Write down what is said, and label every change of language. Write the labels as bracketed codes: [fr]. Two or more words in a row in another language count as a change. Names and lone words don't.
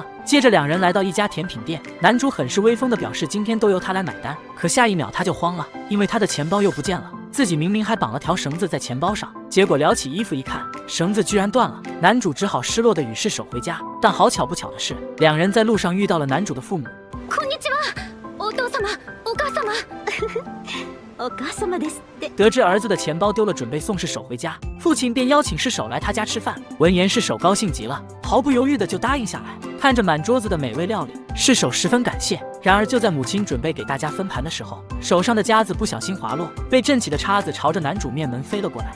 [zh] 接着两人来到一家甜品店，男主很是威风的表示今天都由他来买单，可下一秒他就慌了，因为他的钱包又不见了。自己明明还绑了条绳子在钱包上，结果撩起衣服一看，绳子居然断了。男主只好失落的与世手回家，但好巧不巧的是，两人在路上遇到了男主的父母。 [ja] こんにちは、お父様、お母様。お母様ですって。 [zh] 得知儿子的钱包丢了，准备送世手回家，父亲便邀请世手来他家吃饭。闻言，世手高兴极了，毫不犹豫的就答应下来。看着满桌子的美味料理，世手十分感谢。然而就在母亲准备给大家分盘的时候，手上的夹子不小心滑落，被震起的叉子朝着男主面门飞了过来。